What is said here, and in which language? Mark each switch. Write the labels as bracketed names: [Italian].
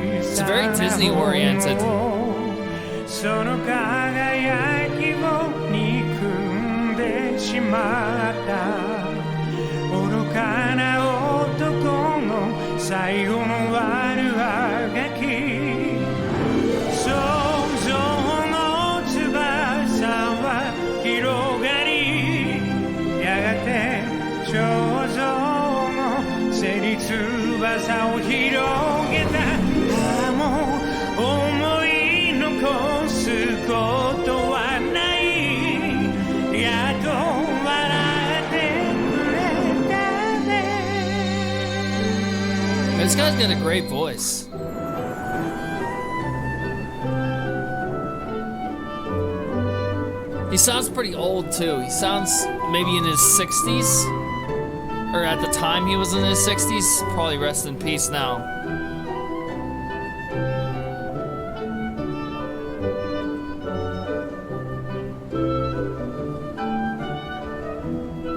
[English] It's very Disney oriented. [Japanese] その輝きを憎んでしまった愚かな男の最後の悪あがき想像の翼は広がりやがて彫像の背に翼を広げたもう思い残すことはないやっと笑ってくれたね [English] This guy's got a great voice. He sounds pretty old too. He sounds maybe in his 60s. Or at the time he was in his 60s. Probably rest in peace now.